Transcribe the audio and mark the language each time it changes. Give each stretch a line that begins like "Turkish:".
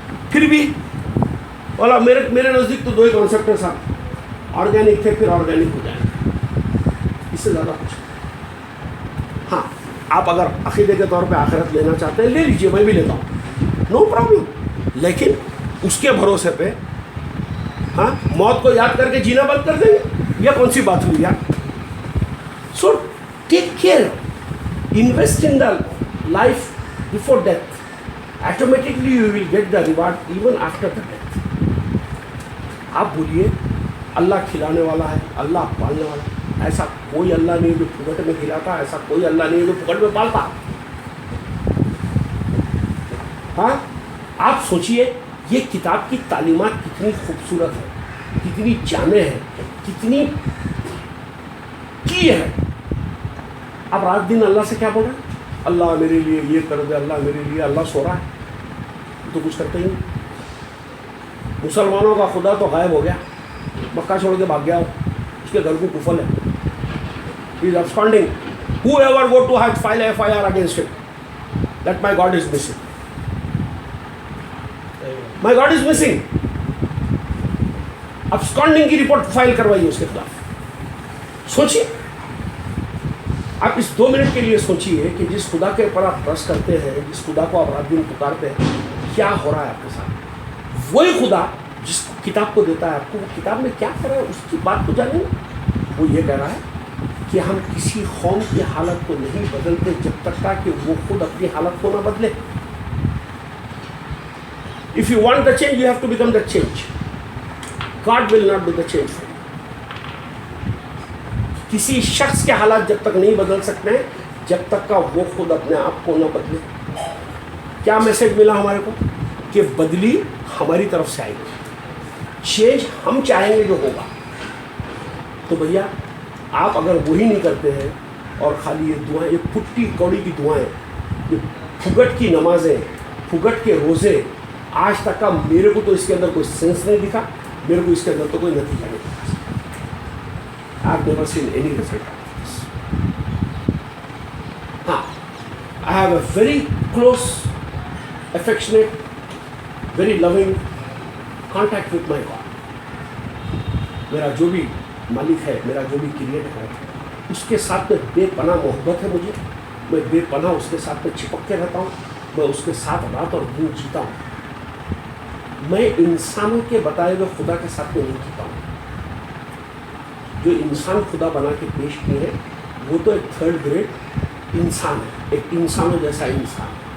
Urdu: پھر بھی بولا میرے نزدیک تو دو ہی کانسیپٹ ہے صاحب, آرگینک تھے پھر آرگینک ہو جائیں, اس سے زیادہ کچھ. ہاں آپ اگر عقیدے کے طور پہ آخرت لینا چاہتے ہیں لے لیجیے, میں بھی لیتا ہوں, نو پرابلم. لیکن اس کے بھروسے پہ ہاں موت کو یاد کر کے جینا بند کر دیں گے, یہ کون سی بات ہوئی یار.
English: So take care, invest in the life before death, automatically you will get the reward even after the death.
Urdu: آپ بولیے اللہ کھلانے والا ہے, اللہ پالنے والا ہے. ایسا کوئی اللہ نہیں جو پھگٹ میں کھلاتا, ایسا کوئی اللہ نہیں جو پھگٹ میں پالتا. ہاں آپ سوچئے یہ کتاب کی تعلیمات کتنی خوبصورت ہے, کتنی جامع ہے, کتنی کی ہے. اب رات دن اللہ سے کیا بول رہے ہیں, اللہ میرے لیے یہ کر دے, اللہ میرے لیے. اللہ سو رہا ہے تو کچھ کرتے ہی نہیں. مسلمانوں کا خدا تو غائب ہو گیا, مکہ چھوڑ کے بھاگ گیا, اس کے گھر کو کفل ہے,
English: he is absconding. Whoever go to Hajj file FIR against him that my God is missing. My God is missing.
Urdu: absconding کی رپورٹ فائل کروائی اس کے خلاف. سوچیے آپ اس 2 منٹ کے لیے سوچیے کہ جس خدا کے اوپر آپ ٹرسٹ کرتے ہیں, جس خدا کو آپ رات دن پکارتے ہیں, کیا ہو رہا ہے آپ کے ساتھ. وہی خدا جس کتاب کو دیتا ہے آپ کو, وہ کتاب میں کیا کر رہا ہے اس کی بات کو جانیں. وہ یہ کہہ رہا ہے کہ ہم کسی قوم کی حالت کو نہیں بدلتے جب تک کہ وہ خود اپنی حالت کو نہ بدلے.
English: If you want the change, you have to become the change. God will not be the change for you.
Urdu: کسی شخص کے حالات جب تک نہیں بدل سکتے ہیں جب تک کا وہ خود اپنے آپ کو نہ بدلے. کیا میسج ملا ہمارے کو کہ بدلی ہماری طرف سے آئے گی, چینج ہم چاہیں گے جو ہوگا. تو بھیا آپ اگر وہی نہیں کرتے ہیں اور خالی یہ دعائیں, یہ پھٹی کوڑی کی دعائیں, یہ پھگٹ کی نمازیں, پھگٹ کے روزے, آج تک کا میرے کو تو اس کے اندر کوئی سینس نہیں دکھا, میرے کو اس کے اندر تو کوئی نتیجہ نہیں دکھا.
English: I've never seen any result of this. ہاں I have a very close, affectionate, very loving contact with my God.
Urdu: میرا جو بھی مالک ہے, میرا جو بھی کریٹر ہے, اس کے ساتھ میں بے پناہ محبت ہے مجھے. میں بے پناہ اس کے ساتھ میں چپک کے رہتا ہوں, میں اس کے ساتھ رات اور دن جیتا ہوں. میں انسانوں کے بتائے ہوئے خدا کے ساتھ میں نہیں جیتا ہوں. جو انسان خدا بنا کے پیش کیے ہیں وہ تو ایک 3rd گریڈ انسان ہے, ایک انسانوں جیسا انسان.